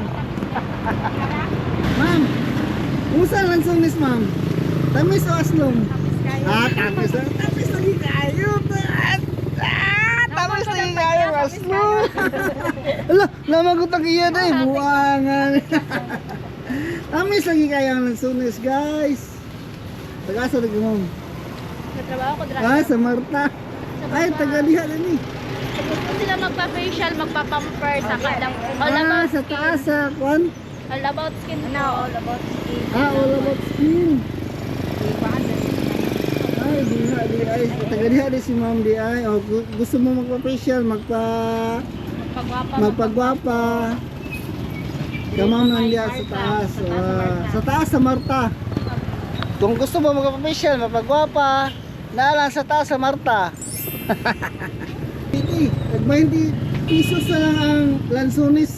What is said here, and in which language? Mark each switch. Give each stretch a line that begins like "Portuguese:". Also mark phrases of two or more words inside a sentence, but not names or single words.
Cebuano: Ma'am, usa lansones ma'am. Tamis o aslong? Tamis. Tamis lagi kayo. Tamis lagi kayo, aslong. Ala, namagutang iya na eh. Buwangan. Tamis lagi kayo ang lansones, guys. Taga-asa lagi mo. Natrabaho ko dra. Ah, sa Marta. Ay, taga-liha na ni. Gusto sila magpa-facial, magpa-pamper, saka lang. All Ah, about sa taas sa kwan.
English: All about skin. No, all about skin. Ah, all about skin.
Cebuano: Ay, di ay. Taga-liha di si ma'am di ay. O, gusto mo magpa-facial, Pagwapa. magpagwapa. Kamam nandiya sa taas. Sa taas sa Marta. Kung gusto mo magpa-facial, magpagwapa, naalang sa taas sa Marta.
Filipino: Hindi, nag-20 pesos na lang ang lansones.